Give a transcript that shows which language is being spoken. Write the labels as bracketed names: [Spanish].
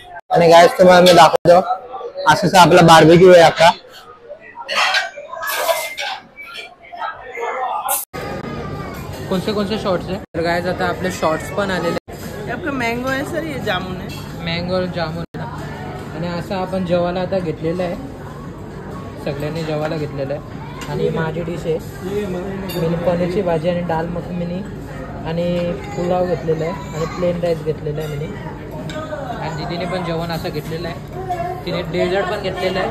[Marathi] आणि गाईस तुम्हाला मी दाखवतो असं आपला बार्बिक्यू आहे अख्खा. कोणते शॉर्ट्स आहे तर गाईस आता आपले शॉर्ट्स पण आलेले. [Hindi] ये आपका मैंगो है सर, ये जामुन है. मँगो और जामुन. [Marathi] आणि असं आपण जेवायला आता घेतलेलं आहे, सगळ्यांनी जेवायला घेतलेलं आहे. आणि माझी डिश आहे मी पनीरची भाजी आणि दाल मखनी आणि पुलाव घेतलेला आहे आणि प्लेन राईस घेतलेला आहे मी. आणि दीदीने पण जेवण असं घेतलेलं आहे. तिने डेझर्ट पण घेतलेलं आहे